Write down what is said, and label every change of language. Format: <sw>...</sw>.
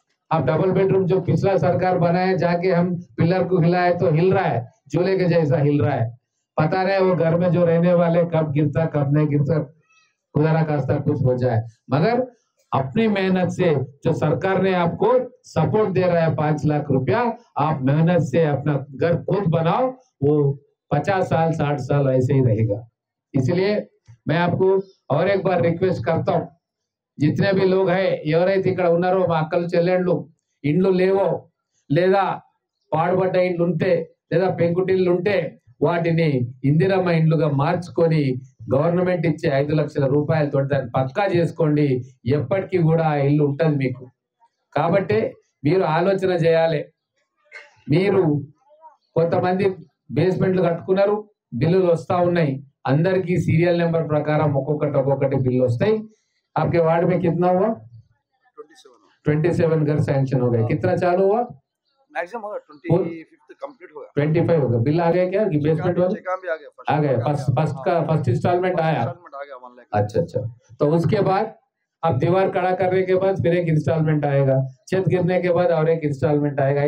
<hi>आप double bedroom जो पिछला सरकार बनाए जाके हम पिलर को हिलाए तो हिल रहा है, झूले के जैसा हिल रहा है, पता नहीं वो घर में जो रहने वाले कब गिरता कब नहीं गिरता, खुदा ना खास्ता कुछ हो जाए. मगर अपनी मेहनत से जो सरकार ने आपको सपोर्ट दे रहा है 5 लाख रुपया, आप मेहनत से अपना घर खुद बनाओ, वो 50 साल 60 साल ऐसे ही रहेगा. इसलिए मैं आपको और एक बार रिक्वेस्ट करता हूँ, जितने भी लोग है</hi> <te>ఎవరైతే ఇక్కడ ఉన్నారో మా అక్కలు చెల్లెండ్లు, ఇండ్లు లేవో లేదా పాడుబడ్డ ఇండ్లు ఉంటే లేదా పెంకుటిల్లు ఉంటే వాటిని ఇందిరమ్మ ఇండ్లుగా మార్చుకొని గవర్నమెంట్ ఇచ్చే 5 లక్షల రూపాయలతో దాన్ని పక్కా చేసుకోండి. ఎప్పటికీ కూడా ఆ ఇల్లు ఉంటుంది మీకు. కాబట్టి మీరు ఆలోచన చేయాలి. మీరు కొంతమంది బేస్మెంట్లు కట్టుకున్నారు, బిల్లులు వస్తా ఉన్నాయి, అందరికి సీరియల్ నెంబర్ ప్రకారం ఒక్కొక్కటి బిల్లు వస్తాయి.</te> <hi>आपके वार्ड में कितना हुआ? 27 घर सैंक्शन हो गए. कितना चालू हुआ? मैक्सिमम होगा 25 कंप्लीट होगा. 25 होगा. बिल आ गया क्या? बेसमेंट वाला काम भी आ गया. आ गया. फर्स्ट इंस्टॉलमेंट आया. आ गया 1 लाख. अच्छा. तो उसके बाद अब दीवार खड़ा करने के बाद फिर एक इंस्टॉलमेंट आएगा, छत गिरने के बाद और एक इंस्टॉलमेंट आएगा.</hi>